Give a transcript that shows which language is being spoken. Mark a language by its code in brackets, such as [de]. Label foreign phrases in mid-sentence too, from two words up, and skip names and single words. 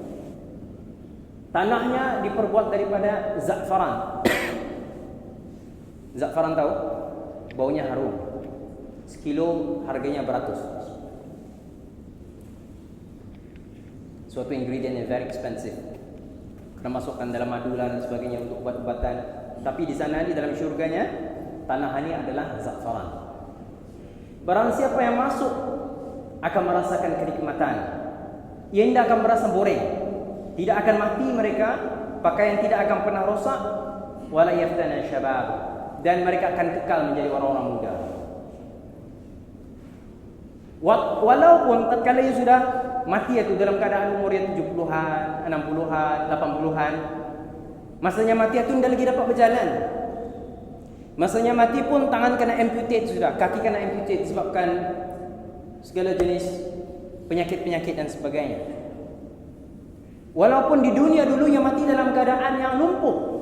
[ms] Tanahnya diperbuat daripada za'faran. Za'faran tahu? Baunya harum. Sekilo harganya beratus. Suatu ingredient yang [en] very expensive. [ms] Kena masukkan dalam madulan dan sebagainya untuk ubat-ubatan. Tapi di sana, di dalam syurganya, tanah ini adalah za'faran. Barang siapa yang masuk akan merasakan kenikmatan. Ia tidak akan merasa boring. Tidak akan mati mereka, pakaian tidak akan pernah rosak, [ar] ولا يفنى شباب, [ms] dan mereka akan kekal menjadi orang-orang muda. Walaupun tatkala ia sudah mati itu dalam keadaan umur yang 70-an, 60-an, 80-an, masanya mati itu tidak lagi dapat berjalan. Masanya mati pun tangan kena amputate sudah, kaki kena amputate disebabkan segala jenis penyakit-penyakit dan sebagainya. Walaupun di dunia dulu yang mati dalam keadaan yang lumpuh.